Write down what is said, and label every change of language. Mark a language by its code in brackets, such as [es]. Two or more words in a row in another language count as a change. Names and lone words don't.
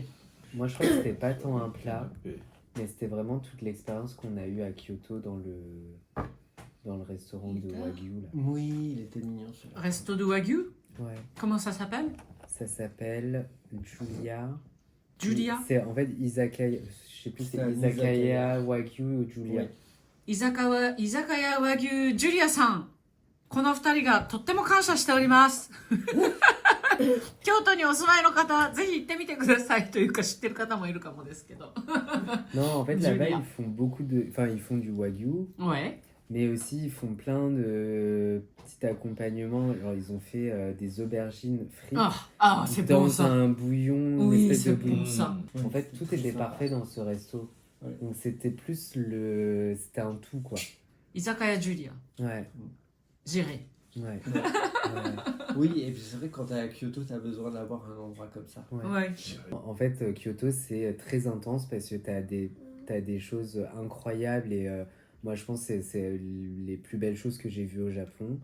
[fr] Moi, je crois que c'était pas tant un plat, mais c'était vraiment toute l'expérience qu'on a eue à Kyoto dans le restaurant de Wagyu, là. Oui, il était mignon celui-là. Resto de Wagyu? Ouais. Comment ça s'appelle? Ça s'appelle Julia. Julia? C'est en fait Izakaya. Je sais plus, C'est c'est un Izakaya, Wagyu ou Julia. Oui. [ja] 居酒屋和牛ジュリアさん。この二人がとっても感謝しております。京都にお住まいの方、ぜひ行ってみてくださいというか知ってる方もいるかもですけど。 [fr] Non, en fait, là-bas, Julia. ils font beaucoup de. Enfin, ils font du Wagyu, Ouais. mais aussi ils font plein de petits accompagnements. Genre, ils ont fait des aubergines frites C'est dans bon ça. un bouillon, une Oui, espèce c'est de bon bouillon. ça. En fait, tout était parfait dans ce resto. Ouais. Donc, c'était plus c'était un tout, quoi. 居酒屋ジュリア。 Ouais, J'irai. ouais. ouais. Oui, et puis c'est vrai que quand t'es à Kyoto, t'as besoin d'avoir un endroit comme ça. Ouais. Ouais. En fait, Kyoto, c'est très intense parce que t'as des choses incroyables et moi, je pense que c'est les plus belles choses que j'ai vues au Japon.